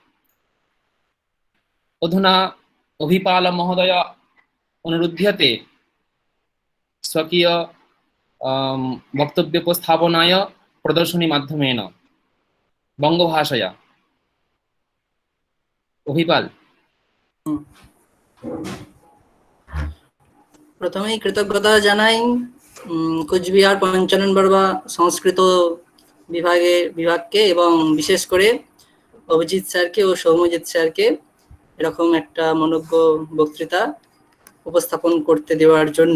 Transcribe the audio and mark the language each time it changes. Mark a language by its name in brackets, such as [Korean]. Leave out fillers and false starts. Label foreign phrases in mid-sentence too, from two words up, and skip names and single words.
[Sanskrit] अधुना अभिपाल महोदय अनुरुध्यते स्वकीय वक्तव्योपस्थापनाय प्रदर्शनी माध्यमेन बङ्गभाषया। अभिपाल। [Bangla] प्रथमेই কৃতজ্ঞতা জানাই কোচবিহার পঞ্চানন বর্মা সংস্কৃত বিভাগকে এবং বিশেষ করে অভিজিৎ স্যারকে ও সৌম্যজিৎ স্যারকে এরকম একটা মনোজ্ঞ বক্তৃতা উপস্থাপন করতে দেওয়ার জন্য।